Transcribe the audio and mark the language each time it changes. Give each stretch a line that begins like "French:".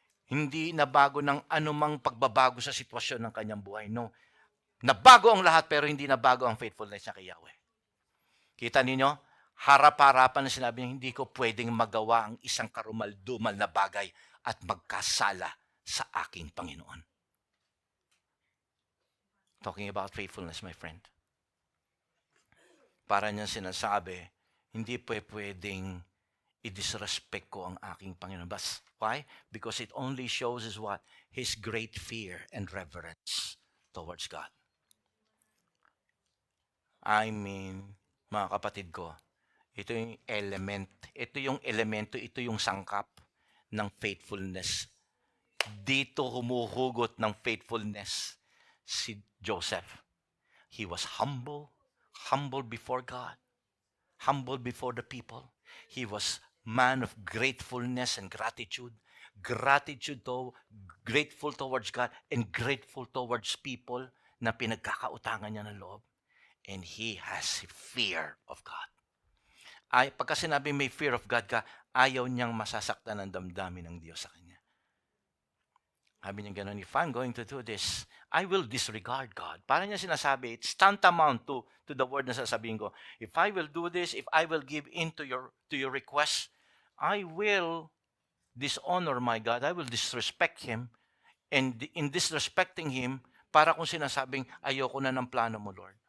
Filipino: Hindi nabago ng anumang pagbabago sa sitwasyon ng kanyang buhay. No. Nabago ang lahat pero hindi nabago ang faithfulness niya kay Yahweh. Kita ninyo? Harap-harapan na sinabi niya, hindi ko pwedeng magawa ang isang karumal-dumal na bagay at magkasala sa aking Panginoon.
English: Talking about faithfulness, my friend.
Filipino: Para niya sinasabi, hindi pwedeng i-disrespect ko ang aking Panginoon.
English: But why? Because it only shows us what? His great fear and reverence towards God. I mean,
Filipino: mga kapatid ko, ito yung elemento, ito yung sangkap ng faithfulness. Dito humuhugot ng faithfulness si Joseph.
English: He was humble before God, humble before the people. He was man of gratefulness and gratitude. Grateful towards God and grateful towards people
Filipino: na pinagkakautangan niya ng loob.
English: And he has fear of God.
Filipino: Pagka sinabing may fear of God ka, ayaw niyang masasaktan ng damdamin ng Diyos sa kanya. Sabi niya gano'n,
English: if I'm going to do this, I will disregard God.
Filipino: Para niya sinasabi,
English: it's tantamount to the word
Filipino: na sasabihin ko.
English: If I will do this, if I will give in to your request, I will dishonor my God. I will disrespect Him. And in disrespecting Him,
Filipino: para kung sinasabing, ayoko na ng plano mo, Lord.